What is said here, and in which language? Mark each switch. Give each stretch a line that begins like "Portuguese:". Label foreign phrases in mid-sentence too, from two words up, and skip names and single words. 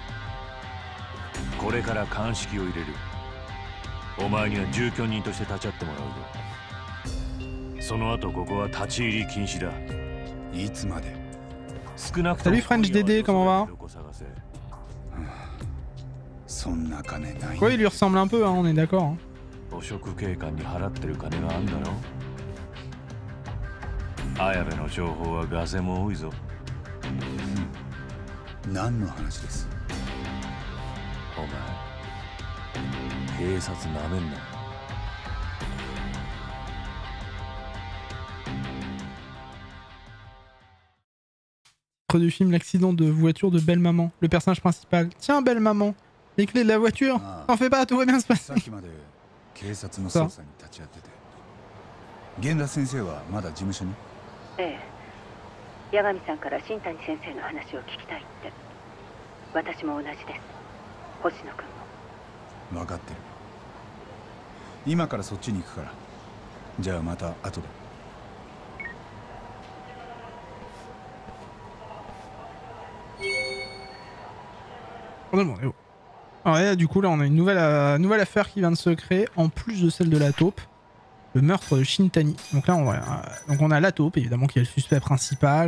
Japanese: これから鑑識を入れる。お前には住居人として立ち会ってもらうぞ。その後ここは立ち入り禁止だ。いつまで？少なくとも
French: Salut French Dédé, comment va?
Japanese: そんな金ない。
French: Ouais, il lui ressemble un peu, hein, on est d'accord. Hein.
Japanese: 汚職警官に払ってる金があんだろ。綾部の情報はガセも多いぞ。何の話です？お前、警察なめんな。
French: Du film L'accident de voiture de Belle Maman. Le personnage principal. Tiens, Belle Maman, les clés de la voiture. T'en fais pas, tout va bien se passer.
Japanese: さっきまで警察の捜査に立ち会ってて。源田先生はまだ事務所に？ええ、八神さんから新谷先生の話を聞きたいって。私も同じです。星野君も。分かってる。今からそっちに行くから。じゃあまた後で。
French: Alors là, du coup, là, on a une nouvelle affaire qui vient de se créer, en plus de celle de la taupe. Le meurtre de Shintani. Donc là, on a la taupe, évidemment, qui est le suspect principal.